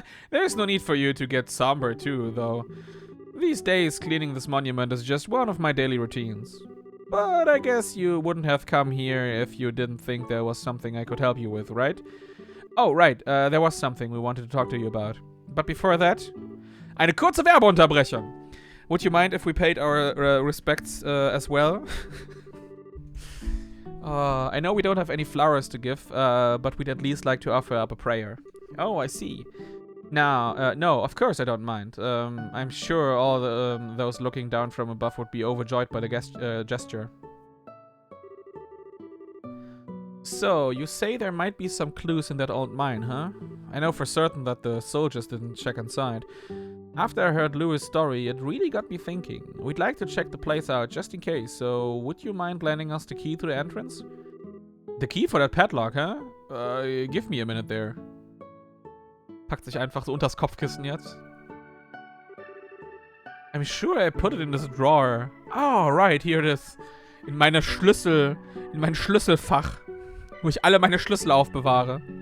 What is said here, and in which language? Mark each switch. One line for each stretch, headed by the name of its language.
English: There's no need for you to get somber too, though. These days, cleaning this monument is just one of my daily routines. But I guess you wouldn't have come here if you didn't think there was something I could help you with, right? Oh, right, there was something we wanted to talk to you about. But before that,
German: eine kurze Werbeunterbrechung.
English: Would you mind if we paid our respects as well? I know we don't have any flowers to give, but we'd at least like to offer up a prayer. Oh, I see. Now, no, of course I don't mind. I'm sure all those looking down from above would be overjoyed by the gesture. So, you say there might be some clues in that old mine, huh? I know for certain that the soldiers didn't check inside. After I heard Louis' story, it really got me thinking. We'd like to check the place out just in case, so would you mind lending us the key to the entrance? The key for that padlock, huh? Give me a minute there.
German: Packt sich einfach so unters Kopfkissen jetzt.
English: I'm sure I put it in this drawer. Oh, right, here it is.
German: In mein Schlüsselfach. Wo ich alle meine Schlüssel aufbewahre.